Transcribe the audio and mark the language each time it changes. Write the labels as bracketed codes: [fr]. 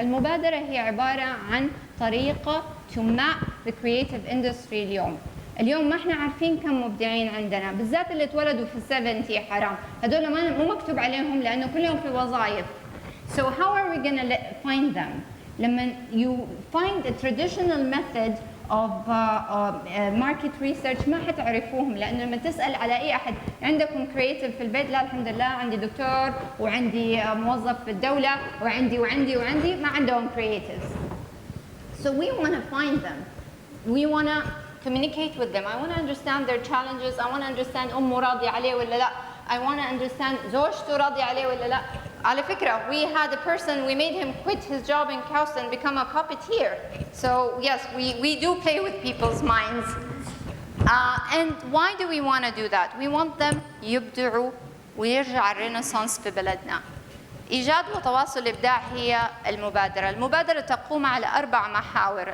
[ar] المبادرة هي عبارة عن طريقة [en] to map the creative industry [ar] اليوم ما احنا عارفين كم مبدعين عندنا، بالذات اللي اتولدوا في ال70 حرام، هذول مو مكتوب عليهم لأنه كلهم في وظائف. [en] So how are we going to find them? [ar] لما [en] you find a traditional method of market research [ar] ما حتعرفوهم، لأنه لما تسأل على أي أحد عندكم creative في البيت، لا الحمد لله عندي دكتور وعندي موظف في الدولة وعندي ما عندهم creatives. [en] So we want to find them. We want to communicate with them. I want to understand their challenges. I want to understand [ar] أمه راضية عليه ولا لا. I want to understand زوجته راضية عليه ولا لا. على فكرة, [en] we had a person, we made him quit his job in Kaus and become a puppeteer. So yes, we do play with people's minds. And why do we want to do that? We want them [ar] يبدعوا ويرجع الرينيسانس في بلدنا. إيجاد وتواصل الإبداع هي المبادرة. المبادرة تقوم على 4 محاور.